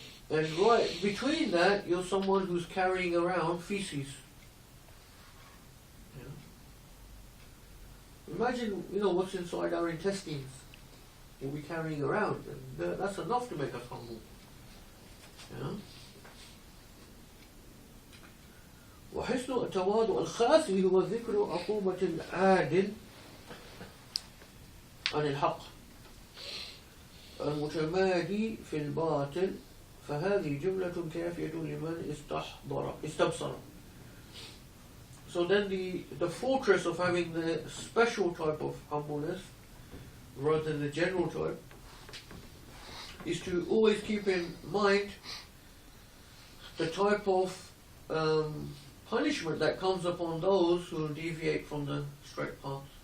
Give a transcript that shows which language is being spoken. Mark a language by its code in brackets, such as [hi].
[en] And right between that, you're someone who's carrying around feces. You know? Imagine, what's inside our intestines. We'll be carrying around, and that's enough to make us humble. You know? [ar] وحسن التواضع الخاسي هو ذكر عقوبة العادل عن الحق المتمادي في الباطل فهذه جملة كافية لمن استبصر. [en] So then the fortress of having the special type of humbleness rather than the general type is to always keep in mind the type of punishment that comes upon those who deviate from the straight path.